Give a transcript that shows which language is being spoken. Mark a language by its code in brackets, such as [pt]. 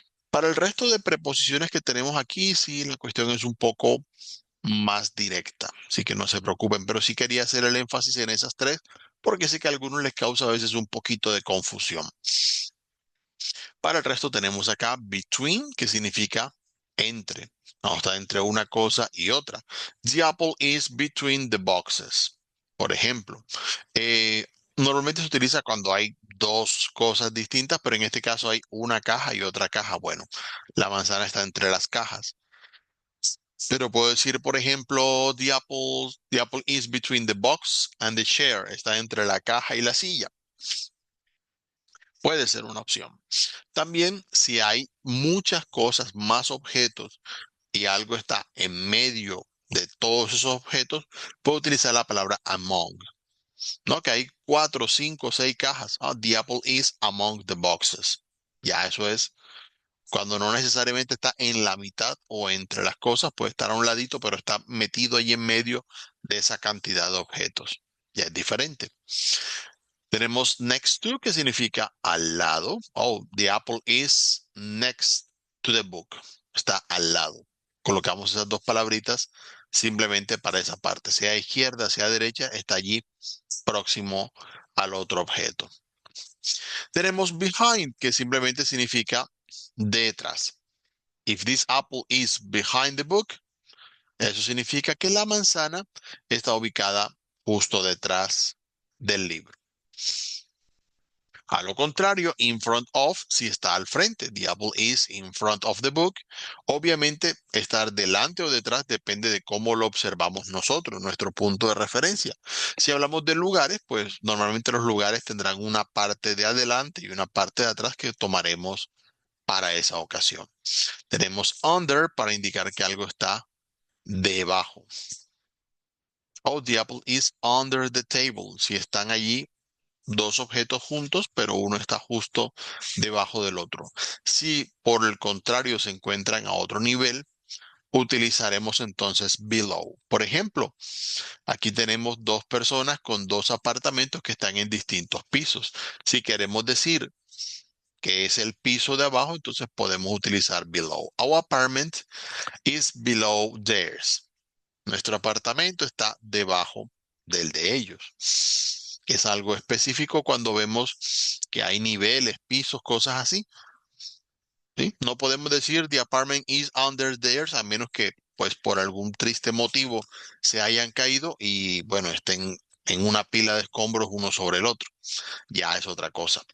[es] Para el resto de preposiciones que tenemos aquí, sí, la cuestión es un poco más directa, así que no se preocupen, pero sí quería hacer el énfasis en esas tres, porque sé que a algunos les causa a veces un poquito de confusión. Para el resto tenemos acá between, que significa entre. No, está entre una cosa y otra. [en] The apple is between the boxes. [es] Por ejemplo, eh, normalmente se utiliza cuando hay dos cosas distintas, pero en este caso hay una caja y otra caja. Bueno, la manzana está entre las cajas. Pero puedo decir, por ejemplo, [en] the apple is between the box and the chair. [es] Está entre la caja y la silla. Puede ser una opción. También, si hay muchas cosas, más objetos, y algo está en medio de todos esos objetos, puedo utilizar la palabra among. ¿No? Que hay cuatro, cinco, seis cajas. [en] Ah, the apple is among the boxes. [es] Ya eso es cuando no necesariamente está en la mitad o entre las cosas, puede estar a un ladito, pero está metido ahí en medio de esa cantidad de objetos. Ya es diferente. Tenemos next to, que significa al lado. [en] Oh, the apple is next to the book. [es] Está al lado. Colocamos esas dos palabritas simplemente para esa parte. Sea izquierda, sea derecha, está allí próximo al otro objeto. Tenemos behind, que simplemente significa detrás. [en] If this apple is behind the book, [es] eso significa que la manzana está ubicada justo detrás del libro. A lo contrario, [en] in front of, [es] si está al frente, [en] the apple is in front of the book. [es] Obviamente, estar delante o detrás depende de cómo lo observamos nosotros, nuestro punto de referencia. Si hablamos de lugares, pues normalmente los lugares tendrán una parte de adelante y una parte de atrás que tomaremos para esa ocasión. Tenemos under para indicar que algo está debajo. [en] Oh, the apple is under the table. [es] Si están allí dos objetos juntos, pero uno está justo debajo del otro. Si por el contrario se encuentran a otro nivel, utilizaremos entonces below. Por ejemplo, aquí tenemos dos personas con dos apartamentos que están en distintos pisos. Si queremos decir que es el piso de abajo, entonces podemos utilizar below. [en] Our apartment is below theirs. [es] Nuestro apartamento está debajo del de ellos. Es algo específico cuando vemos que hay niveles, pisos, cosas así. ¿Sí? No podemos decir [en] the apartment is under theirs [es] a menos que pues por algún triste motivo se hayan caído y bueno, estén en una pila de escombros uno sobre el otro. Ya es otra cosa.